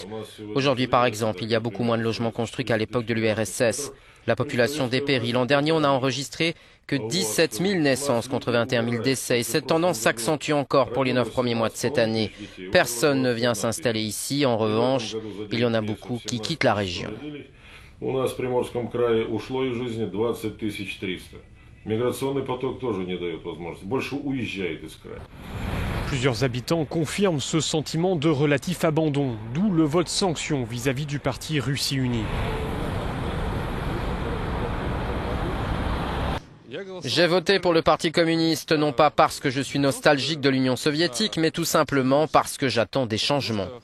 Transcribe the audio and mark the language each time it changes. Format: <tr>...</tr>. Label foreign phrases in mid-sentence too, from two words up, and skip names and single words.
<fr>Aujourd'hui, par exemple, il y a beaucoup moins de logements construits qu'à l'époque de l'URSS. La population dépérit. L'an dernier, on n'a enregistré que 17 000 naissances contre 21 000 décès. Et cette tendance s'accentue encore pour les 9 premiers mois de cette année. Personne ne vient s'installer ici. En revanche, il y en a beaucoup qui quittent la région.</fr> <ru>У нас в Приморском крае ушло из жизни 20 300. Миграционный поток тоже не дает возможности. Больше уезжает из края.</ru> <fr>Plusieurs habitants confirment ce sentiment de relatif abandon, d'où le vote sanction vis-à-vis du parti Russie Unie. J'ai voté pour le Parti communiste, non pas parce que je suis nostalgique de l'Union soviétique, mais tout simplement parce que j'attends des changements.</fr>